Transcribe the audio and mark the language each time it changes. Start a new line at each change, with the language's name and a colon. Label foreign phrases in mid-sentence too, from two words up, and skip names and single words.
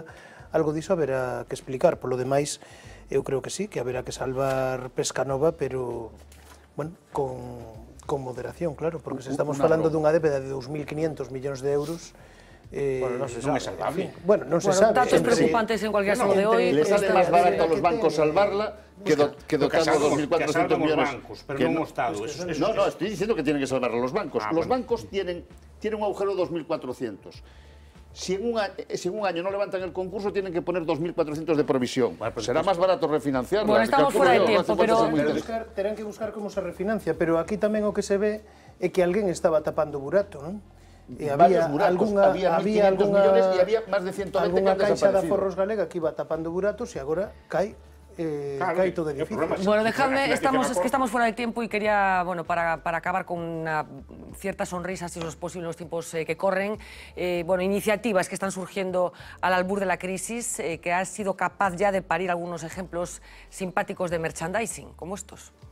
Galician: Algo diso haberá que explicar. Polo demais, eu creo que sí, que haberá que salvar Pescanova, pero, bueno, con moderación, claro, porque se estamos falando dunha débeda de 2.500 millóns de euros, bueno, non é salvable. Bueno, non se sabe.
Spanish: Datos preocupantes en cualquier caso de hoy. Le sale máis barato a los bancos salvarla que dotar los 2.400 millones.
Galician: Pero non o Estado.
Spanish: No, estoy diciendo que tienen que salvar a los bancos. Los bancos tienen un agujero de 2.400. Si en un año no levantan el concurso, tienen que poner 2.400 de provisión. Será más barato refinanciarla. Bueno, estamos fuera de tiempo, pero...
Galician: Terán que buscar como se refinancia, pero aquí tamén o que se ve é que alguén estaba tapando burato, non? E había algunha millones e había máis de 120
Spanish: que han
Galician: caixa de
Spanish: desaparecido.
Galician: aforros galega que iba tapando buratos e agora cae todo edificio.
Spanish: Bueno, dejadme, estamos fuera de tiempo y quería, bueno, para acabar con una cierta sonrisa, si eso es posible en los tiempos que corren, bueno, iniciativas que están surgiendo al albur de la crisis, que ha sido capaz ya de parir algunos ejemplos simpáticos de merchandising, como estos.